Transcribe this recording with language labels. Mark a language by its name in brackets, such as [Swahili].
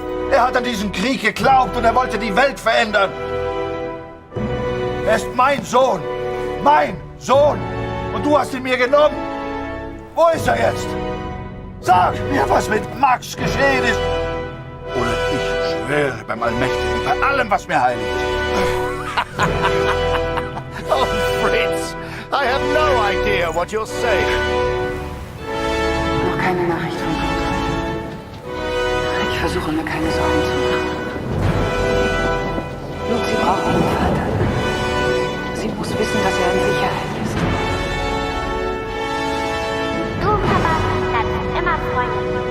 [German] Er hat an diesen Krieg geglaubt und er wollte die Welt verändern. Er ist mein Sohn. Mein Sohn. Und du hast ihn mir genommen. Wo ist er jetzt? Sag mir, was mit Max geschehen ist. Oder ich schwöre beim Allmächtigen, bei allem, was mir heilig ist. [English] Oh, Fritz, I have no idea what you're saying. [German] Noch keine Nachricht von Kurt. Ich versuche mir keine Sorgen zu machen. Lucy braucht ihren Vater. Sie muss wissen, dass er in Sicherheit ist. Du, Papa, bleibst immer freundlich.